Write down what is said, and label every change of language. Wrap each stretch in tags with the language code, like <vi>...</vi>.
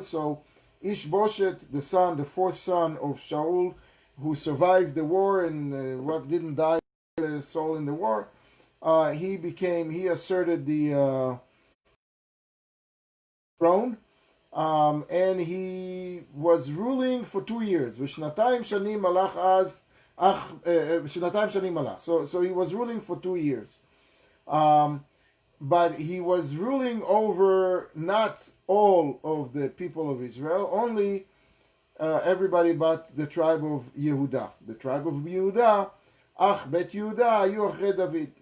<en>So, Ishbosheth, the fourth son of Shaul, who survived the war and what didn't die, Saul in the war, he asserted the throne, and he was ruling for 2 years.</en> <he>ושנתיים שנים מלך אז, שנתיים שנים מלך.</he> <en>So he was ruling for 2 years. But he was ruling over not all of the people of Israel, only everybody but the tribe of Yehuda. The tribe of Yehuda, Bet Yehuda</en> <he>היו אחרי</he> <en>David.</en>